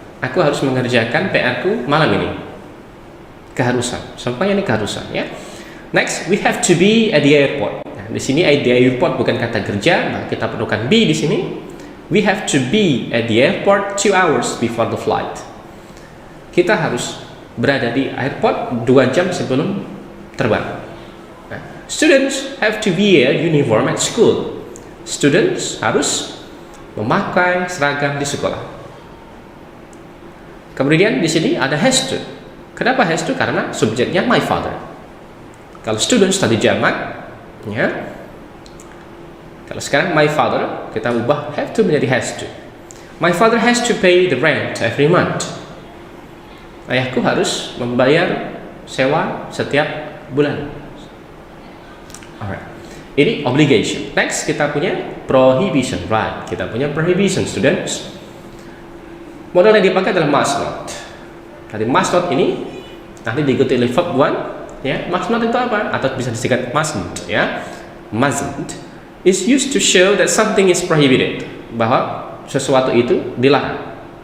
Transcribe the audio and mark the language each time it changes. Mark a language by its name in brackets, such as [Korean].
[Indonesian] Aku harus mengerjakan PR-ku malam ini. Keharusan. Sampainya ini keharusan ya. [English] Next, we have to be at the airport. [Indonesian] Nah, di sini [English] at the airport [Indonesian] bukan kata kerja, nah kita perlukan [English] be [Indonesian] di sini. [English] We have to be at the airport 2 hours before the flight. [Indonesian] Kita harus berada di airport 2 jam sebelum terbang. [English] Nah, students have to wear uniform at school. [Indonesian] Students harus memakai seragam di sekolah. Kemudian di sini ada has to. Kenapa has to? Karena subjeknya [English] my father. [Indonesian] Kalau students tadi jamak, ya. Kalau sekarang [English] my father, [Indonesian] kita ubah have to menjadi has to. [English] My father has to pay the rent every month. [Indonesian] Ayahku harus membayar sewa setiap bulan. [English] Alright. [Indonesian] Ini [English] obligation. [Indonesian] Next kita punya prohibition, right? Kita punya prohibition, students. Modal yang dipakai adalah must not. Tadi must not ini nanti diikuti oleh verb 1, ya. Must not itu apa? Atau bisa disingkat [English] mustn't, ya. Mustn't is used to show that something is prohibited, [Indonesian] bahwa sesuatu itu dilarang.